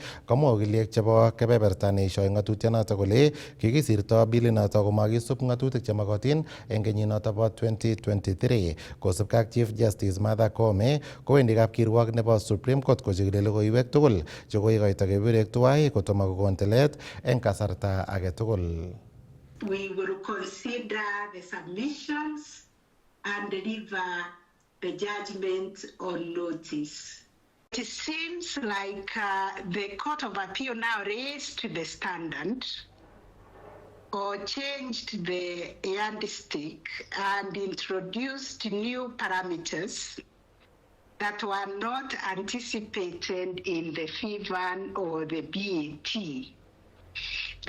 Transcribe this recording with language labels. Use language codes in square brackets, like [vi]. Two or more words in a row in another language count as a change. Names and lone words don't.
[kln] Komwa wakiliek chebo kebeberta neishoi ng'atutienoto kole kikisirto bilinoto komakisub ng'atutik chemakotin eng kenyinoto bo 2023. Kosubkei ak Chief Justice Martha Koome kowendi kapkirwok nebo Supreme Court kochikili logoiwek tugul chekoikoito keberek tuwai kotomo kokon tilet eng kasarta age tugul. [en] We will consider the submissions and deliver the judgment on notice. It seems like the Court of Appeal now raised the standard or changed the yardstick and introduced new parameters that were not anticipated in the FIVAN or the BET.